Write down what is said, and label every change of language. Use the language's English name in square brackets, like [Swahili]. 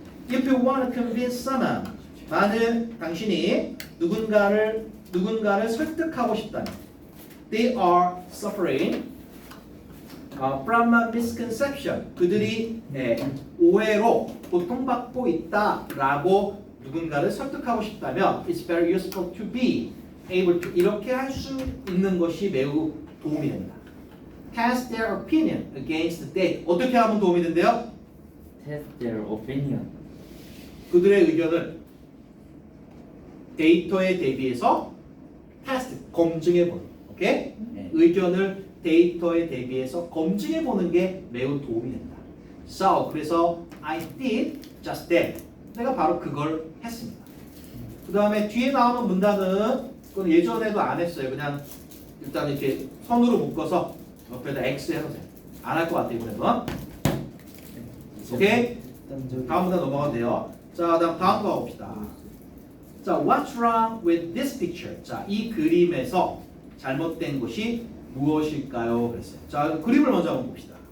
[English] If you want to convince someone, [Korean] 만일 당신이 누군가를 설득하고 싶다면, [English] they are suffering from a misconception. [Korean] 그들이 오해로 고통받고 있다라고 누군가를 설득하고 싶다면, [English] it's very useful to be able to [Korean] 이렇게 할 수 있는 것이 매우 도움이 됩니다. [English] Test their opinion against the date. [Korean] 어떻게 하면 도움이 된대요? [English] Test their opinion. [Korean] 그들의 의견을 데이터에 대비해서 테스트, 검증해 보는. 오케이? 네, 의견을 데이터에 대비해서 검증해 보는 게 매우 도움이 된다. [English] So, 그래서 I did just that. [Korean] 내가 바로 그걸 했습니다. 그 다음에 뒤에 나오는 문단은 그건 예전에도 안 했어요. 그냥 일단 이렇게 선으로 묶어서 옆에다 X 해도 돼요. 안 할 것 같아요, 이번에는. 오케이? 다음 문단 넘어가도 돼요. 자, 다음 거 봅시다. [English] 자, what's wrong with this picture? [Korean] 자, 이 그림에서 잘못된 것이 무엇일까요? 그랬어요. 자, 그림을 먼저 한번 봅시다.